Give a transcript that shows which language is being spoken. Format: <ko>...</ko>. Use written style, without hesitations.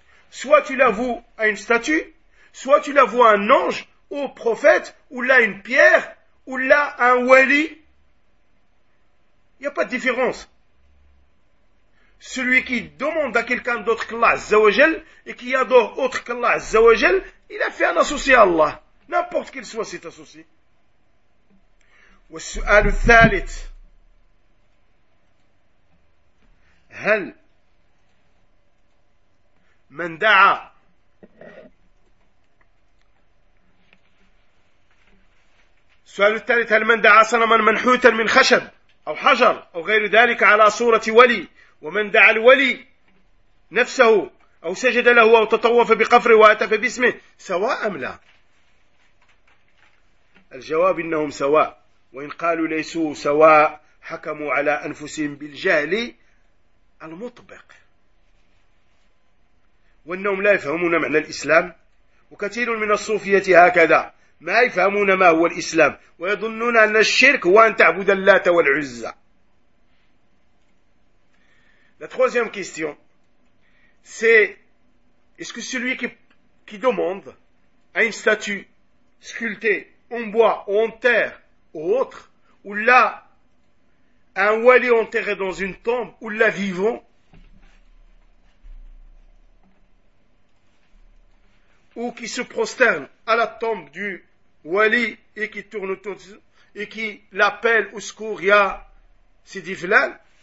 <fr>Soit tu l'avoues à une statue, soit tu l'avoues à un ange, au prophète, ou là une pierre, ou là un wali, n'y a pas de différence. Celui qui demande à quelqu'un d'autre qu'Allah Azzawajal et qui adore autre qu'Allah Azzawajal, il a fait un associé à Allah. N'importe quel soit cet associé.</fr> <ar>والسؤال الثالث هل من دعا السؤال الثالث هل من دعا صنما منحوتا من خشب أو حجر أو غير ذلك على صورة ولي ومن دعا الولي نفسه أو سجد له أو تطوف بقفره وأتف باسمه سواء أم لا؟ الجواب إنهم سواء وإن قالوا ليسوا سواء حكموا على أنفسهم بالجهل المطبق وأنهم لا يفهمون معنى الإسلام وكثير من الصوفية هكذا ما يفهمون ما هو الإسلام ويظنون أن الشرك هو أن تعبد اللات والعزة.</ar> <fr>La troisième question, c'est est-ce que celui qui demande à une statue sculptée en bois ou en terre ou autre, ou là, un wali enterré dans une tombe, ou là vivant, ou qui se prosterne à la tombe du wali et qui tourne autour de, et qui l'appelle au secours, il y a Sidi Filal.</fr>